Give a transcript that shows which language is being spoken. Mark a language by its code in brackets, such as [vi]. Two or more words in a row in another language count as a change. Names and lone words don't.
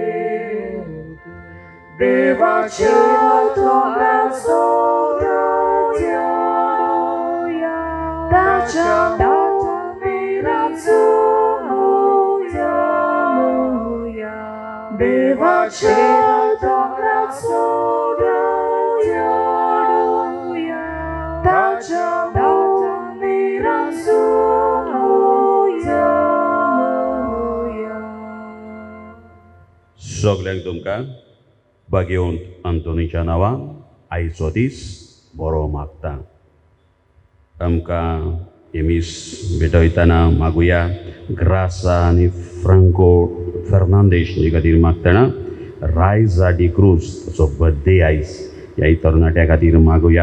[kok] Deva cielo razzo Dacia mirazzo Deva cielo razzo Dacia mirazzo सगळ्यांक तुमकां भाग्यवंत अंतोनीच्या नांवान आयचो दीस बरो मागता. आमकां एमीस भेटयतना मागुया ग्रासा आनी फ्रांको फर्नांदेश हे खातीर मागतना रायजा डी क्रूज ताचो बर्थडे आयज ह्या तरणाट्या खातीर मागुया.